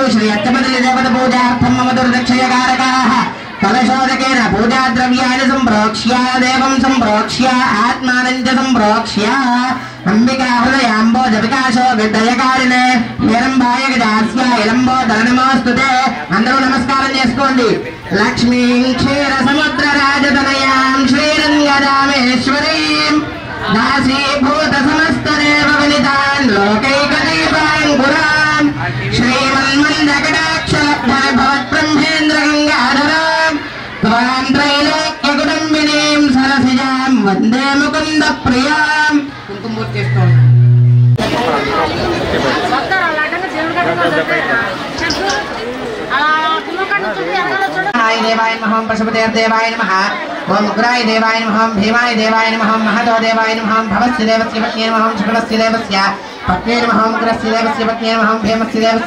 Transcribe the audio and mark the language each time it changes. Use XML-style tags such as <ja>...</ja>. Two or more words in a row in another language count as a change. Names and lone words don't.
<sa>श्री अच्युतदेवतापूजार्थं मम दुर्दक्षयकारकाः कलशोदकेन पूजाद्रव्याणि सम्प्रोक्ष्य देवं सम्प्रोक्ष्य आत्मानं च सम्प्रोक्ष्य अंबिका हृदयांबोज विकासो विदयकारिणे हेरंबाय गजास्याय लंबोदर नमोस्तुते</sa> <te>అందరూ నమస్కారం చేసుకోండి</te> <sa>లక్ష్మీం క్షీర సముద్ర రాజతనయాం శ్రీరంగరామేశ్వరీం దాసీభూత సమస్త దేవ వినితాన్ లోకైకదీపాన్ పురాం శ్రీమన్మందకటాక్షలబ్ధ భవత్బ్రహ్మేంద్ర గంగాధరాం త్వాం త్రైలోక్యకుటుంబినీం సరసిజాం వందే ముకుంద ప్రియాం</sa> <te>కుంకుమూర్తి చేసుకోండి</te> <sa>देवाय नमः पशुपतेर्देवाय नमः ओम उग्राय देवाय नमः भीमाय देवाय नमः महतो देवाय नमः भवस्य देवस्य पत्न्यै नमः शुक्लस्य देवस्य पत्न्यै नमः उग्रस्य देवस्य पत्न्यै नमः भीमस्य देवस्य</sa>